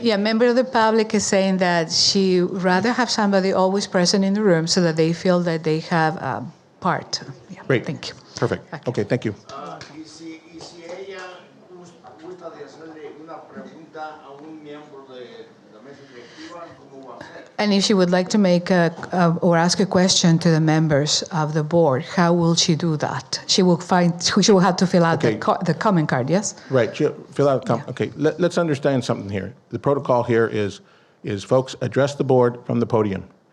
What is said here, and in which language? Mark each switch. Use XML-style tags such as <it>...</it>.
<en>Yeah, member of the public is saying that she rather have somebody always present in the room so that they feel that they have part. Yeah, Great. Thank you. Perfect. Okay, thank you.</en> <es>Y si ella gusta de hacerle una pregunta a un miembro de la mesa directiva, ¿cómo va a hacer?</es> <en>And if she would like to make or ask a question to the members of the board, how will she do that? She will have to fill out Okay. the comment card, yes? Right, fill out, okay, let's understand something here. The protocol here is folks address the board from the podium.</en>